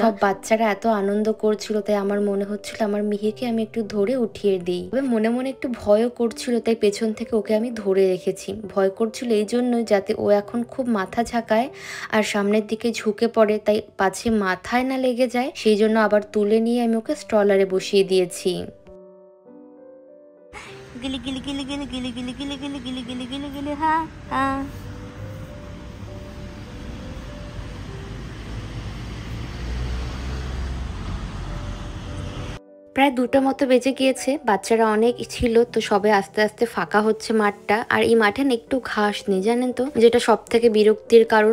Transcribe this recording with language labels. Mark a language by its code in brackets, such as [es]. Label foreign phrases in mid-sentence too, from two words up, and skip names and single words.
[bn] সব বাচ্চারা এত আনন্দ করছিল, তাই আমার মনে হচ্ছিল আমার মিহিকে আমি একটু ধরে উঠিয়ে দিই। তবে মনে মনে একটু ভয়ও করছিল, তাই পেছন থেকে ওকে আমি ধরে রেখেছি। ভয় করছিল এই জন্যই যাতে ও এখন খুব মাথা ঝাঁকায় আর সামনের দিকে ঝুঁকে পড়ে, তাই পাছে মাথায় না লেগে যায়, সেই জন্য আবার তুলে নিয়ে আমি ওকে স্ট্রলারে বসিয়ে দিয়েছি। Gili gili gili gili gili gili gili gili gili gili gili gili ha ha. প্রায় ২টা মতো বেজে গিয়েছে, বাচ্চারা অনেক ছিল, তো সবে আস্তে আস্তে ফাঁকা হচ্ছে মাঠটা। আর এই মাঠে না একটু ঘাস নেই জানেন তো, যেটা সব থেকে বিরক্তির কারণ।